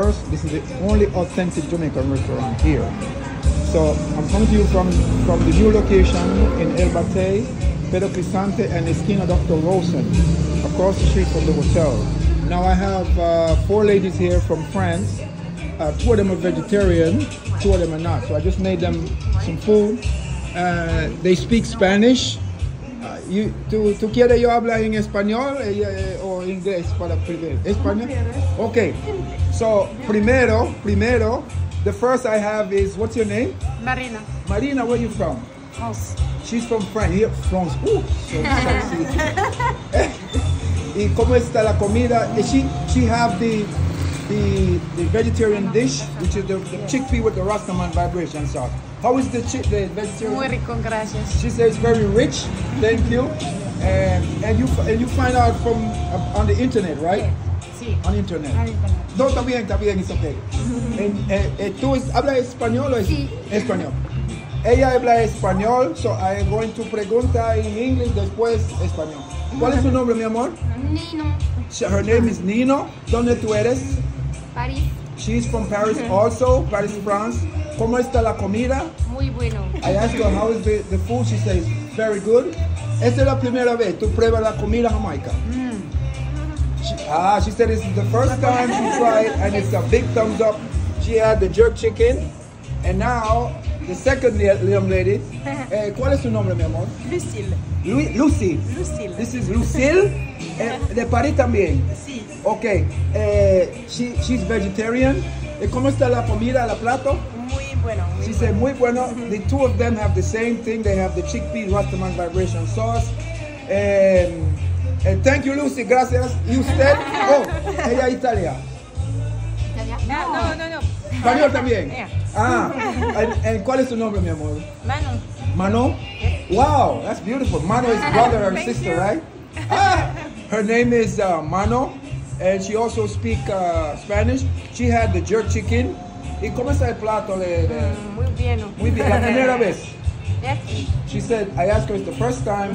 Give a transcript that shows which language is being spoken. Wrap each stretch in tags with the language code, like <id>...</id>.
<en>This is the only authentic Jamaican restaurant here. So I'm coming to you from the new location in El Batey, Pedro Crisante and Esquina Dr. Rosen, across the street from the hotel. Now I have 4 ladies here from France. 2 of them are vegetarian, 2 of them are not. So I just made them some food. They speak Spanish.</en> <es>¿Tú quieres yo hablar en español o inglés para primero? ¿Español? Okay.</es> <en>So primero, the first I have is, what's your name? Marina. Marina, where are you from? France. She's from France. Here, France. Ooh, so sexy.</en> <es>¿Y cómo está la comida?</es> <en>She have the vegetarian dish, which is the chickpea with the Rastaman vibration sauce. How is the vegetarian?</en> <es>Muy rico, gracias.</es> <en>She says very rich. Thank you. And you find out from on the internet, right?</en> <es>Sí.</es> <en>On the internet. On internet.</en> <es>No, está bien,</es> <en>it's okay.</en> <es>¿Tú hablas español o Sí. español? Ella habla español,</es> <en>so I'm going to</en> <es>preguntar en inglés, después español. ¿Cuál es su nombre, mi amor? Nino.</es> <en>Her name is Nino.</en> <es>¿Dónde tú eres?</es> <en>Paris. She's from Paris also, Paris, France.</en> <es>¿Cómo está la comida? Muy bueno.</es> <en>I asked her how is the food. She says very good.</en> <es>Esta es la primera vez tú pruebas la comida jamaica.</es> <en>She said this is the first time she tried and it's a big thumbs up. She had the jerk chicken and now the second young lady.</en> <es>¿Cuál es su nombre, mi amor? Lucille. Lucy. Lucille.</es> <en>This is Lucille.</en> <es>De París también. Sí.</es> <en>Okay. She's vegetarian.</en> <es>¿Cómo está la comida, la plato? Muy bueno.</es> <en>She said</en> <es>muy bueno.</es> <en>The 2 of them have the same thing. They have the chickpea Rastaman vibration sauce. And thank you, Lucy. Gracias. You said,</en> <es>ella Italia. No. Español también.</es> <en>Yeah.</en> <es>And ¿cuál es tu nombre, mi amor? Manu.</es> <en>Mano? Wow, that's beautiful. Mano is brother or sister, right? Her name is Mano, and she also speaks Spanish. She had the jerk chicken.</en> <es>¿Y cómo está el plato de? Muy bien. Muy bien. La primera vez.</es> <en>Yes. She said, I asked her it's the first time.</en>